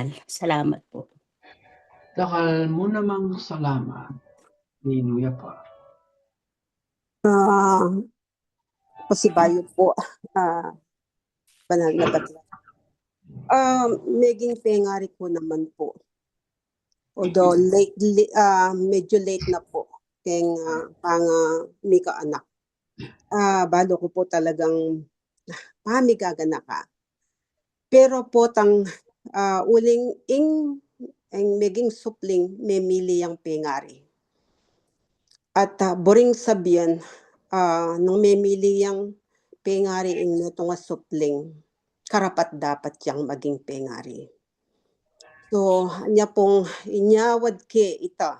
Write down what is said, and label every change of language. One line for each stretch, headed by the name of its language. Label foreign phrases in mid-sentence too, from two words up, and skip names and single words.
Pampanga: Salamat po. Dakal mo namang salamat. Ninuya pa. Pasibayo po, banal na batla. Meging pengari ko naman po. Although medyo late na po keng mika anak. Balo ko po talagang pamigagana ka. Pero po tang uling ing meging supling memili yang pengari. At boring sabihan nung memili yang pengari ing neto nga supling. karapat dapat yang maging pengari. So, anya pong inyawad ke ita.